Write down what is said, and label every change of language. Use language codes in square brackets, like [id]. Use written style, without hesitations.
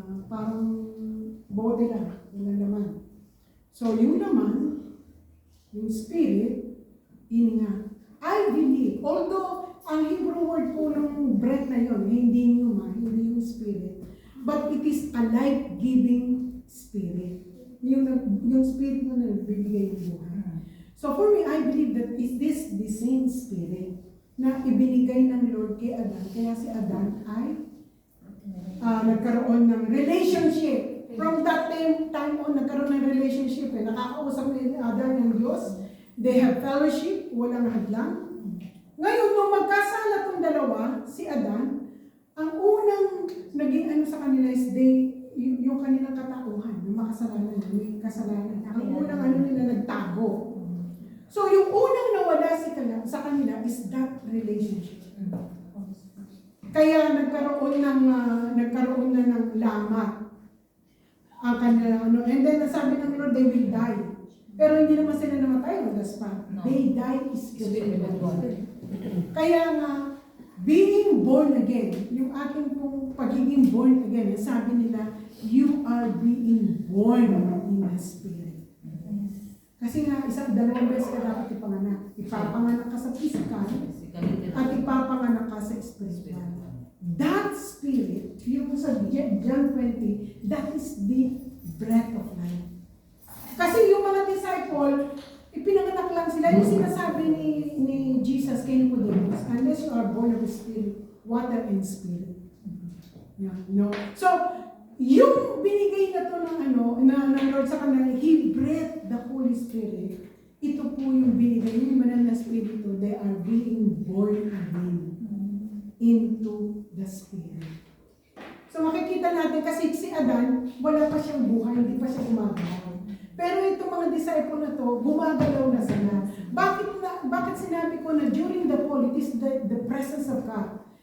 [tl] parang bote lang, walang laman. So, yung laman, yung spirit, hininga. [en] I believe, although [tl] ang Hebrew word po ng breath na yun, hindi pneuma, hindi yung spirit, [en] but it is a life-giving spirit. [tl] Yung spirit mo na nagbibigay ng buhay. [en] So for me, I believe that is this the same spirit [tl] na ibinigay ng Lord kay Adan. Kaya si Adan ay nagkaroon ng relationship. [en] From that time on, [tl] nagkaroon ng relationship. Nakakausap ni Adan ng Diyos. [en] They have fellowship, [tl] walang hadlang. Ngayon, nung magkasala tong dalawa, si Adan, ang unang naging sa kanila is yung kanilang katauhan, yung makasalanan, yung kasalanan. Ang unang nila nagtago. So, yung unang nawala sa kanila is that relationship. Kaya nagkaroon na ng lama ang kanila. [en] And then, [tl] sabi ng Lord, [en] they will die. [tl] Pero hindi naman sila namatay [en] on the spot. No. They die spiritually. [tl] Kaya nga, [en] being born again, [tl] yung ating pong pagiging born again, sabi nila, [en] you are being born in the Spirit. [tl] Kasi nga, dalawang beses ka dapat ipanganak. Ipapanganak ka sa physical at ipapanganak ka sa spiritual. [en] That Spirit, [tl] yung sa John 20, [en] that is the breath of life. [tl] Kasi yung mga disciple, ipinanganak lang sila. Yung sinasabi ni Jesus kay Nicodemus, [en] unless you are born of the Spirit, water and Spirit. [tl] Yeah, no? So, yung binigay na to ng Lord sa kanila, [en] He breathed the Holy Spirit. [tl] Ito po yung binigay, yung banal na Spirito, [en] they are being born again into the Spirit. [tl] So makikita natin, kasi si Adan, wala pa siyang buhay, hindi pa siya gumagalaw. Pero itong mga disciple na to, gumagalaw na sila. Bakit sinabi ko na [en] during the fall, it is the presence of God.